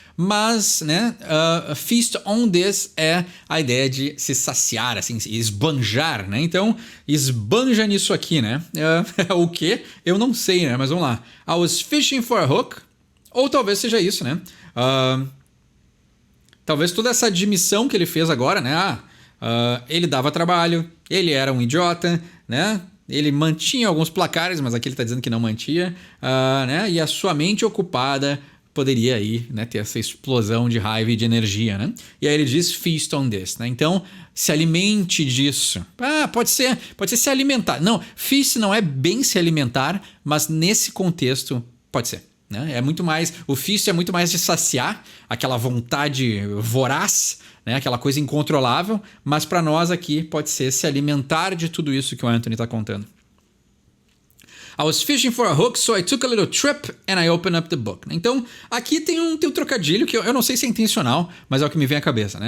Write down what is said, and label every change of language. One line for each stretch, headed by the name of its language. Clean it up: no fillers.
Portuguese: mas, né,
English: feast on this
Portuguese: é a ideia de se saciar, assim, esbanjar, né? Então, esbanja nisso aqui, né? O quê? Eu não sei, né? Mas vamos lá.
English: I was fishing for a hook,
Portuguese: ou talvez seja isso, né? Talvez toda essa admissão que ele fez agora, né? Ele dava trabalho, ele era um idiota, né? Ele mantinha alguns placares, mas aqui ele está dizendo que não mantinha, né? E a sua mente ocupada poderia aí, né, ter essa explosão de raiva e de energia, né? E aí ele diz
English: feast on this,
Portuguese: né? Então, se alimente disso. Pode ser se alimentar. Não, feast não é bem se alimentar, mas nesse contexto pode ser. Né? É muito mais, o feast é muito mais de saciar aquela vontade voraz, né? Aquela coisa incontrolável, mas para nós aqui pode ser se alimentar de tudo isso que o Anthony está contando.
English: I was fishing for a hook, so I took a little trip and I opened up the book.
Portuguese: Então, aqui tem um trocadilho que eu não sei se é intencional, mas é o que me vem à cabeça.